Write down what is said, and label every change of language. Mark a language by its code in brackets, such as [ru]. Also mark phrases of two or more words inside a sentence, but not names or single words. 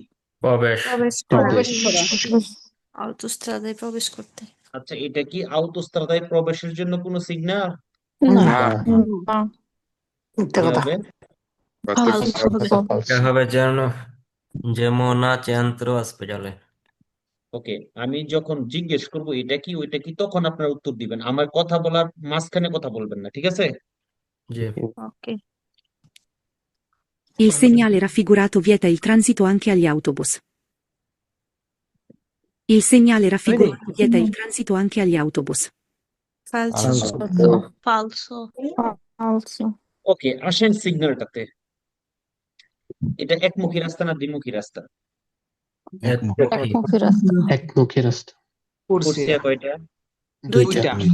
[bn] প্রবেশ। অটোস্ট্রাদায় প্রবেশ করতে। আচ্ছা, এটা কি আউতোস্ত্রাদায় প্রবেশের জন্য কোনো সিগন্যাল? না কি হবে? এটা হবে যেমনা [it] centro ospedale. [bn] ওকে, আমি যখন জিজ্ঞেস করব এটা কি ওইটা কি, তখন আপনারা উত্তর দিবেন, আমার কথা বলার মাঝখানে কথা বলবেন না, ঠিক আছে? জি। ওকে। [it] Il segnale raffigurato vieta il transito anche agli autobus. Il segnale raffigurato vieta il transito anche agli autobus. falso. falso. [en] also [bn] ওকে, আসেন সিগন্যালটাতে। এটা একমুখী রাস্তা না দ্বিমুখী রাস্তা? একমুখী রাস্তা কুরসিয়া কয়টা? দুইটা